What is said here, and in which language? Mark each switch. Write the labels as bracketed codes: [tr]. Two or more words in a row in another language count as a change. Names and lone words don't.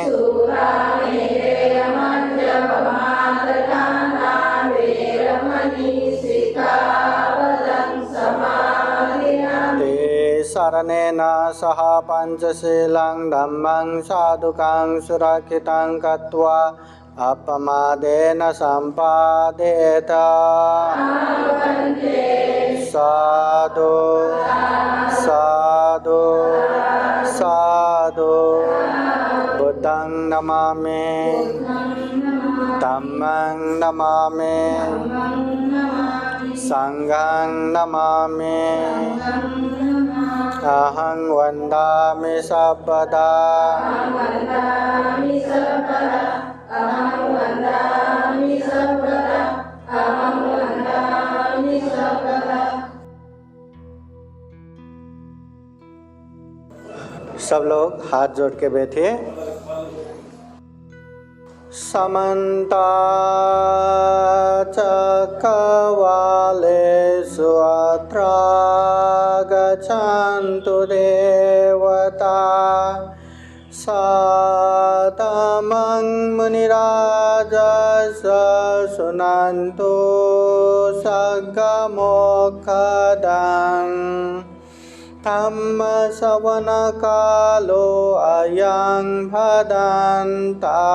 [pi] ते शरणेन सह पञ्चशीलं धम्मं साधुकं सुरक्षितं कृत्वा अपमादेन सम्पादेत साधु साधु साधु बुद्धं नमामि धम्मं नमामि संघं नमामि अहं वन्दामि सर्वदा [hi] सब लोग हाथ जोड़ के बैठिए। [pi] समन्ता चक्रवालेषु अत्रा गच्छन्तु देवता सातमं मुनिराजस शृण्वन्तु सद्गमोक्षदं धम्मश्रवणकालो अयं भदन्ता